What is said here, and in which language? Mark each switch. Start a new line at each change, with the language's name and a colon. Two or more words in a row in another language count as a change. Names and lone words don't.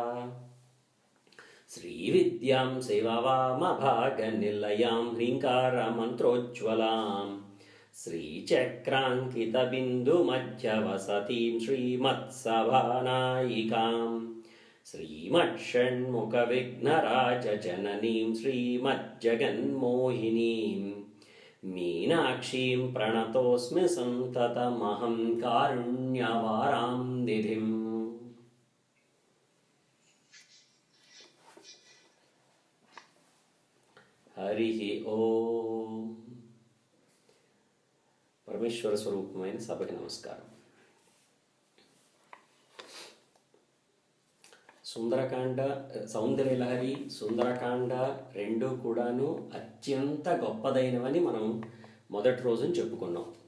Sanskrit: श्रीविद्यां सेवावामभागनिलयां ह्रीङ्कारमन्त्रोज्ज्वलां श्रीचक्राङ्कितबिन्दुमध्यवसतीं श्रीमत्सभानायिकां श्रीमत्षण्मुखविघ्नराजजननीं श्रीमज्जगन्मोहिनीं मीनाक्षीं प्रणतोऽस्मि सन्ततमहं कारुण्यवारां निधिम्। हरिः ओम।
Telugu: పరమేశ్వర స్వరూపమైన సభకి నమస్కారం. సుందరకాండ, సౌందర్యలహరి, సుందరకాండ రెండు కూడాను అత్యంత గొప్పదైనవని మనం మొదటి రోజున చెప్పుకున్నాం.